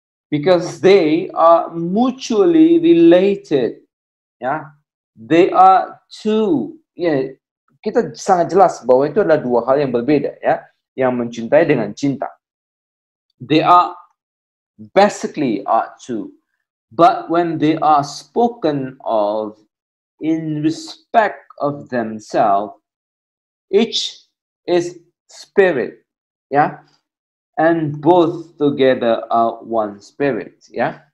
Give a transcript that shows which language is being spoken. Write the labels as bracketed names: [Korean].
[English] Because they are mutually related, ya. They are two. [Indonesian] Ya, kita sangat jelas bahwa itu adalah dua hal yang berbeda, ya. Yang mencintai dengan cinta. [English] They are basically are two, but when they are spoken of in respect of themselves, each is spirit, ya, and both together are one spirit, ya.